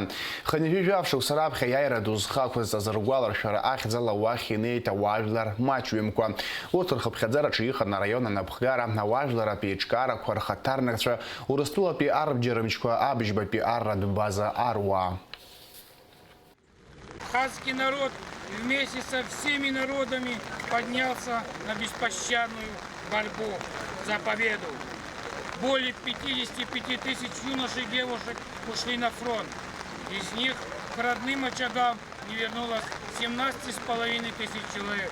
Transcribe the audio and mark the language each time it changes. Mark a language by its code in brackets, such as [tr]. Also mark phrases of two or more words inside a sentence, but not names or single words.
[ab] Хынҩажәи шықәса раԥхьа аиааира ду зхақәызҵаз ргәаларшәара ахьӡала уахь инеит ауаажәлар маҷҩымкәа. Урҭ рхыԥхьаӡараҿы иҟан араион анапхгара, ауаажәларатә еиҿкаарақәа рхаҭарнакцәа, Урыстәылатәи арбџьарымчқәа, абыжьбатәи арратә база аруаа. [ru] Абхазский народ вместе со всеми народами поднялся на беспощадную борьбу за победу. Более 55 тысяч юношей и девушек ушли на фронт. Из них к родным очагам не вернулось 17,5 тысяч человек.